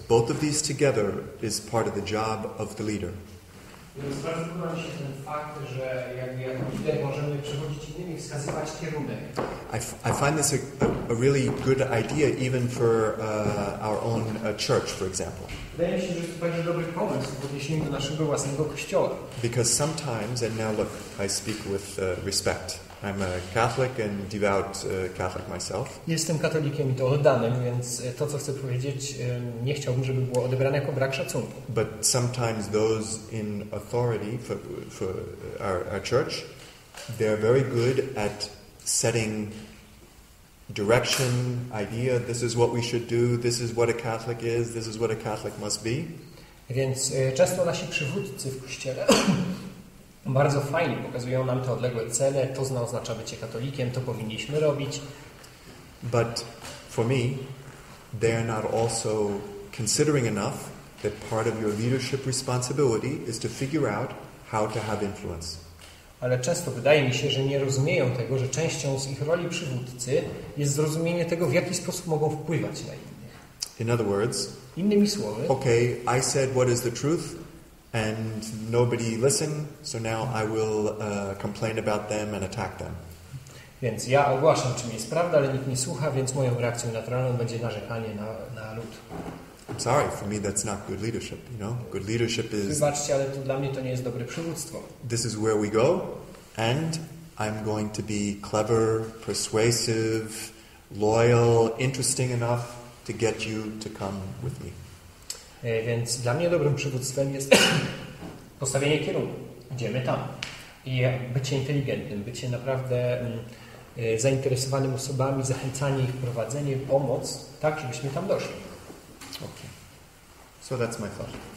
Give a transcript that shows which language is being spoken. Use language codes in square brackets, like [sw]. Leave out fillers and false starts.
[en] Both of these together is part of the job of the leader. [pl] Więc bardzo podoba mi się ten fakt, że jakby jako lider możemy przewodzić innymi, wskazywać kierunek. [en] I find this a really good idea even for our own church, for example. [pl] Wydaje mi się, że jest to także dobry pomysł w odniesieniu do naszego własnego kościoła. [en] Because sometimes, and now look, I speak with respect. I'm a Catholic and devout Catholic myself. [pl] Jestem katolikiem i to oddanym, więc to, co chcę powiedzieć, nie chciałbym, żeby było odebrane jako brak szacunku. [en] But sometimes those in authority for our church, they're very good at setting direction, idea, this is what we should do, this is what a Catholic is, this is what a Catholic must be. [pl] Więc często nasi przywódcy w Kościele bardzo fajnie pokazują nam te odległe cele, to oznacza bycie katolikiem, to powinniśmy robić. [en] But for me, they're not also considering enough that part of your leadership responsibility is to figure out how to have influence. [pl] Ale często wydaje mi się, że nie rozumieją tego, że częścią z ich roli przywódcy jest zrozumienie tego, w jaki sposób mogą wpływać na innych. [en] In other words, [pl] innymi słowy, [en] okay, I said what is the truth and nobody listened, so now I will complain about them and attack them. [pl] Więc ja ogłaszam, czym jest prawda, ale nikt nie słucha, więc moją reakcją naturalną będzie narzekanie na lud. [en] I'm sorry, for me that's not good leadership, you know? Good leadership is... [pl] Wybaczcie, ale to dla mnie to nie jest dobre przywództwo. [en] This is where we go, and I'm going to be clever, persuasive, loyal, interesting enough to get you to come with me. [pl] Więc dla mnie dobrym przywództwem jest postawienie kierunku. Idziemy tam. I bycie inteligentnym, bycie naprawdę zainteresowanym osobami, zachęcanie ich, prowadzenie, pomoc, tak, żebyśmy tam doszli. [en] Okay. So that's my thought.